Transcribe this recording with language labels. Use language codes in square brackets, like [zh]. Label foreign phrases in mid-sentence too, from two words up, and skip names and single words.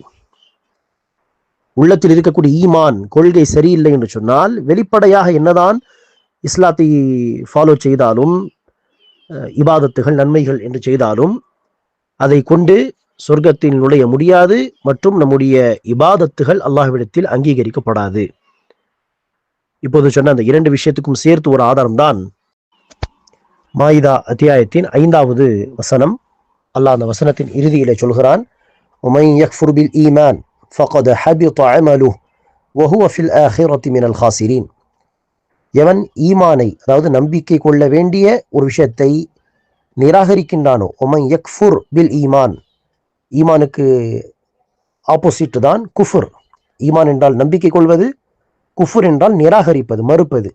[ta] உள்ளத்தில் இருக்கக்கூடிய ஈமான் கொள்கை சரியில்லை என்று சொன்னால், வெளிப்படையாக என்னதான் இஸ்லாத்தை ஃபாலோ செய்தாலும், இபாதத்துகள் நன்மைகள் என்று செய்தாலும் அதை கொண்டு சொர்க்கத்தில் நுழைய முடியாது மற்றும் நம்முடைய இபாதத்துகள் அல்லாஹ்விடத்தில் அங்கீகரிக்கப்படாது. இப்போது சொன்ன அந்த 2 விஷயத்துக்கும் சேர்த்து ஒரு ஆதாரம் தான் மாயிதா அத்தியாயத்தின் 5வது வசனம். அல்லாஹ் அந்த வசனத்தின் இறுதியிலே சொல்கிறான், [ar] ومن يكفر بالإيمان فقد حبط عمله وهو في الآخرة من الخاسرين. [ta] எவன் ஈமானை, அதாவது நம்பிக்கை கொள்ள வேண்டிய ஒரு விஷயத்தை நிராகரிக்கின்றானோ, [ar] ومن يكفر بالإيمان, [ta] ஈமானுக்கு ஆப்போசிட் தான் குஃபுர். ஈமான் என்றால் நம்பிக்கை கொள்வது, குஃபுர் என்றால் நிராகரிப்பது, மறுப்பது.